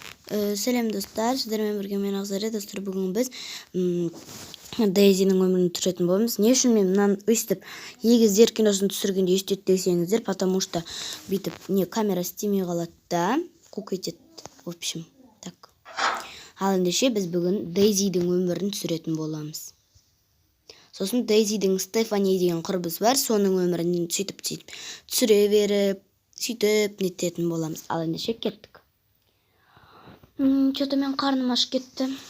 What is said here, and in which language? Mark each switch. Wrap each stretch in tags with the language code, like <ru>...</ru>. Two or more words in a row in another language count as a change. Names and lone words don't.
<kk>Сәлем достар, сіздермен бірге мен Ағзары. Достар, бүгін біз Дейзидің өмірін түсіретін боламыз. Не үшін мен мынаны өйстіп егіздер киносын түсіргенде өйстеді десеңіздер,</kk> <ru>потому что</ru> <kk>бүйтіп камера істемей қалады да, қуқ етеді.</kk> <ru>В общем, так.</ru> <kk>Ал ендеше біз бүгін Дейзидің өмірін түсіретін боламыз. Сосын Дейзидің Стефани деген құрбысы бар, соның өмірін сөйтіп түсіре беріп, сөйтіп нететін боламыз. Ал ендеше кеттік. Что-то мен қарным ашып кетті.</kk>